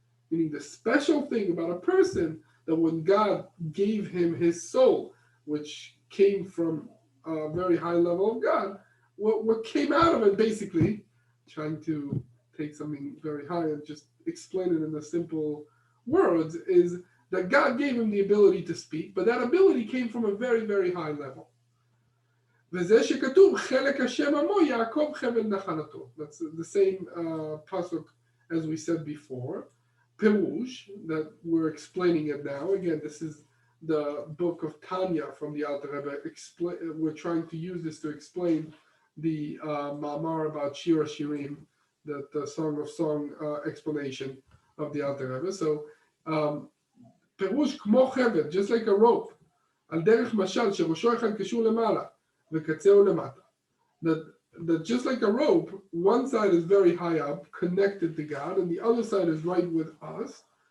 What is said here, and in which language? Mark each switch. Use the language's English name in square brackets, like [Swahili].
[English] Meaning the special thing about a person, that when God gave him his soul, which came from a very high level of God, what came out of it, basically, trying to take something very high and just explain it in the simple words, is that God gave him the ability to speak, but that ability came from a very, very high level. [Hebrew] וזה שכתוב, חלק השם עמו, יעקב חבל נחלתו. [English] That's the same pasuk as we said before. Perush, that we're explaining it now. Again, this is the book of Tanya from the Alter Rebbe. We're trying to use this to explain the Ma'amar about Shir Shirim, the Song of Song explanation of the Alter Rebbe. [Hebrew] So, פירוש כמו חבל, [English] just like a rope, [Hebrew] על דרך משל שראשו אחד קשור למעלה וקצהו למטה. [English] That just like a rope, one side is very high up, connected to God, and the other side is right with us.